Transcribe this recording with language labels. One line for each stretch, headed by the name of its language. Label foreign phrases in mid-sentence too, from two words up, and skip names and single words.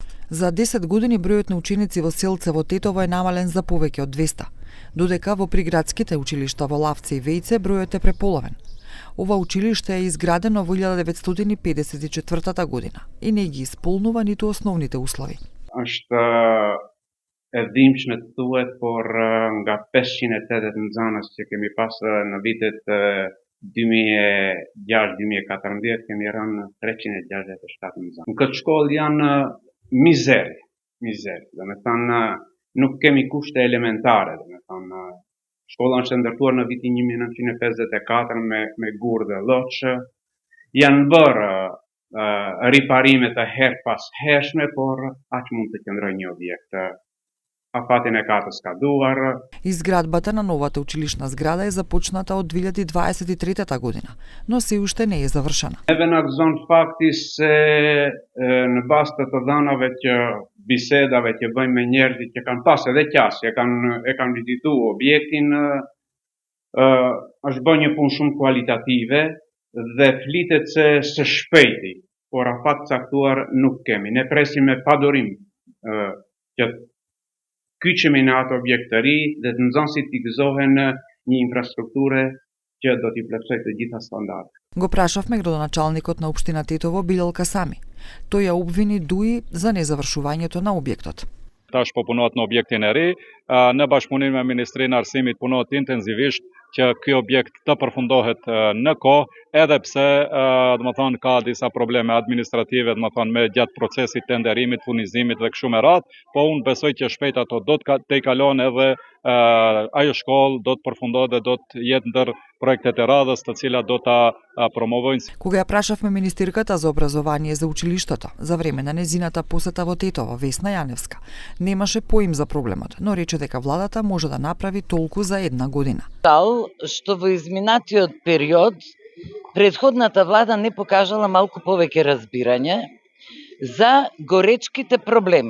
Macedonian: За 10 години бројот на ученици во Селцево Тетово е намален за повеќе од 200, додека во приградските училишта во Лавце и Вејце бројот е преполовен. Ова училиште е изградено во 1954 година и не ги исполнува ниту основните услови.
Albanian: E dhimbshme të thuhet, por nga 580 nxënës që kemi pas në vitet 2006-2014 kemi rënë 367 nxënës. Në këtë shkollë janë mizeri. Do me thënë nuk kemi kushte elementare, do me thënë shkolla është ndërtuar në vitin 1954 me gur dhe lloç. Janë bërë riparime të herë pas hershme, por aq mund të qëndrojë një objekt. Афатин е като скадувар.
Macedonian: Изградбата на новата училишна зграда е започната од 2023 година, но се уште не е завршена.
Albanian: Нeve na gëzon fakti se në bazë të dhënave që bisedave që bëjmë me njerëzit që kanë pas edhe qasje, e kanë vizituar objektin, është bërë një punë shumë kualitative dhe flitet se së shpejti, por afat caktuar nuk kemi. Ne presim me padurim që kyçemi në atë objekt të ri dhe të nxënësit t'i gëzohen një infrastrukture që do t'i plotësojë të gjitha standardet.
Macedonian: Го прашавме градоначалникот на општина Тетово Билел Касами. Тој ја обвини ДУИ за незавршувањето на објектот.
Albanian: Tash po punohet në objektin e ri, në bashkëpunim me Ministrinë e Arsimit punohet intensivisht që ky objekt të përfundohet në kohë, edhe pse domethënë ka disa probleme administrative, domethënë me gjatë procesit tenderimit, furnizimit dhe kështu me radhë, po unë besoj që shpejt ato do të kalon edhe ajo shkollë do të përfundohet dhe do të jetë ndër projektet e radhës të cilat do ta promovojnë.
Macedonian: Кога ја прашавме министерката за образование за училиштето за време на незината посета во Тетово, Весна Јаневска, немаше поим за проблемот, но рече дека владата може да направи толку за една година. Што во изминатиот период претходната влада не покажала малку повеќе разбирање за горечките проблеми.